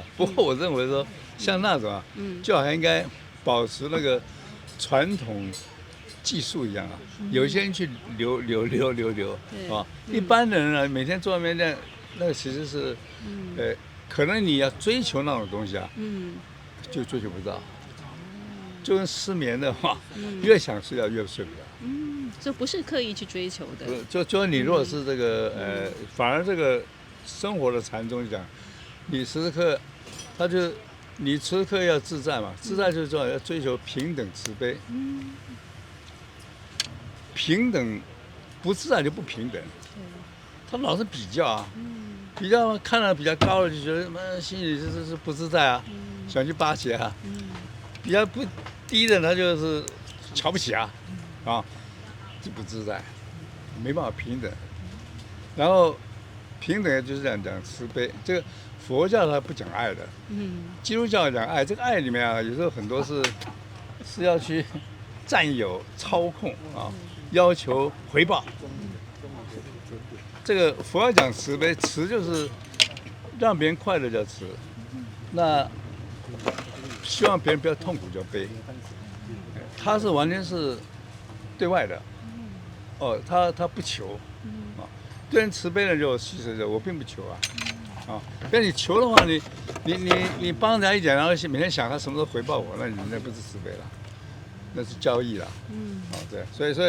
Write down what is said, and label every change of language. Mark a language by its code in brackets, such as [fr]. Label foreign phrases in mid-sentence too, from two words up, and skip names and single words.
[zh] 不過我認為說像那種啊，就好像應該保持那個傳統技術一樣啊，有些人去留啊，一般的人呢，每天坐那邊那個其實是，可能你要追求那種東西啊，就追求不到，就跟失眠的話，越想睡覺越睡不着。就不是刻意去追求的。就你如果是這個反而這個生活的禪宗講，你時時刻，你時時刻要自在嘛，自在就是說要追求平等慈悲。平等不自在就不平等，他老是比較啊，比較看到比較高的就覺得心裡是不自在啊，想去巴結啊，比較不低的他就是瞧不起啊，就不自在，沒辦法平等。然後平等就是這樣講慈悲，這個佛教它不講愛的，基督教講愛，這個愛裡面啊，有時候很多是要去佔有、操控啊。要求回報，這個佛教講慈悲，慈就是讓別人快樂叫慈，那希望別人不要痛苦叫悲。他是完全是對外的，他不求，對人慈悲的就其實我並不求啊，但你求的話，你幫人家一點，然後每天想他什麼時候回報我，那不是慈悲了，那是交易了，對，所以。